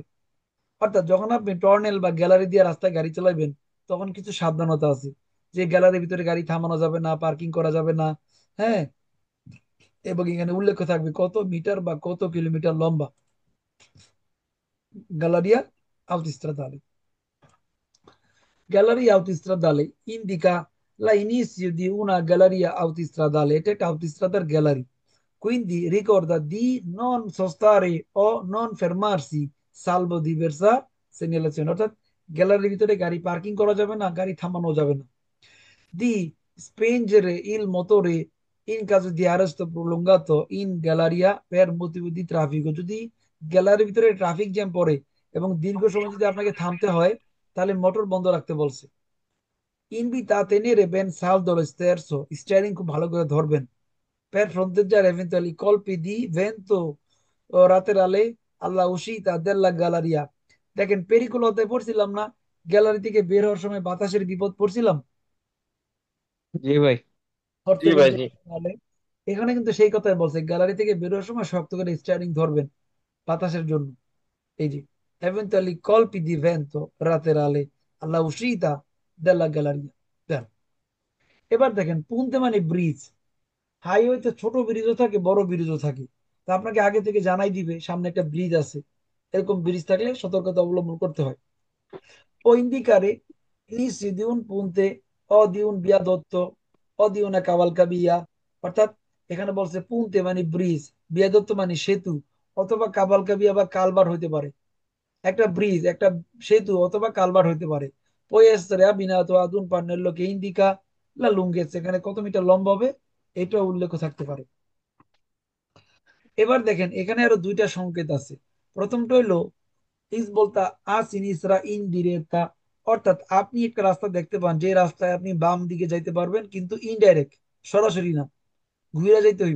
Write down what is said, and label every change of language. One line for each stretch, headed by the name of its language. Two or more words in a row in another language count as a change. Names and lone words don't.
Bangla: অর্থাৎ যখন আপনি টর্নেল বা গ্যালারি দিয়ে রাস্তায় গাড়ি চালাবেন তখন কিছু সাবধানতা আছে, যে গ্যালারির ভিতরে গাড়ি থামানো যাবে না, পার্কিং করা যাবে না। হ্যাঁ, এবং এখানে উল্লেখ থাকবে কত মিটার বা কত কিলোমিটার লম্বা
Italian: galleria autostradale. Galleria autostradale indica l'inizio di una galleria autostradale,
Bangla: এটা একটা
English: autostradal gallery।
Italian: Quindi ricorda di non sostare o non fermarsi salvo diversa segnalazione,
Bangla: অর্থাৎ গ্যালারির ভিতরে গাড়ি পার্কিং করা যাবে না, গাড়ি থামানো যাবে না।
Italian: Di spengere il motore in caso di arresto prolungato in galleria per motivo di traffico।
Bangla: যদি গ্যালারির ভিতরে ট্রাফিক জ্যাম পড়ে এবং দীর্ঘ সময় যদি আপনাকে থামতে হয় তাহলে মোটর বন্ধ রাখতে বলছে।
Italian: Invita a tenere ben saldo lo sterzo,
Bangla: স্টিয়ারিং খুব ভালো করে ধরবেন।
Italian: Per fronteggiare eventuali colpi di vento o laterale alla uscita della galleria।
Bangla: দেখেন পেরিকুল হতে পড়ছিলাম না, গ্যালারি থেকে বের হওয়ার সময় বাতাসের বিপদ পড়ছিলাম, জি ভাই। জি ভাই, জি। তাহলে এখানে কিন্তু সেই কথাই বলছে, গ্যালারি থেকে বের হওয়ার সময় শক্ত করে স্টিয়ারিং ধরবেন বাতাসের জন্য। এই যে
Italian: eventuali colpi di vento laterale alla uscita della galleria।
Bangla: দেন এবার দেখেন পুনতে মানে ব্রিজ। হাইওয়েতে ছোট ব্রিজও থাকে বড় ব্রিজও থাকে। তা আপনাকে আগে থেকে জানাই দিবে সামনে একটা ব্রিজ আছে, এরকম ব্রিজ থাকলে সতর্কতা অবলম্বন করতে হয়।
Italian: O indicare l'inizio di un ponte o di un viadotto o di una cavalcavia।
Bangla: অর্থাৎ এখানে বলছে পুনতে মানে ব্রিজ, বিয়াদত্ত মানে সেতু, অথবা কাবালকাবিয়া বা কালভার হইতে পারে। একটা ব্রিজ, একটা সেতু অথবা কালভার হইতে পারে।
Italian: Può essere abbinato ad un pannello che indica la lunghezza,
Bangla: এখানে কত মিটার লম্বা হবে এটা উল্লেখ থাকতে পারে। এবার দেখেন এখানে আরো দুইটা সংকেত আছে। প্রথমটা হইলো
Italian: svolta a sinistra indiretta,
Bangla: অর্থাৎ আপনি একটা রাস্তা দেখতে পান যে রাস্তায় আপনি বাম দিকে যাইতে পারবেন, কিন্তু ইনডাইরেক্ট, সরাসরি না, ঘুরে যাইতে হইব।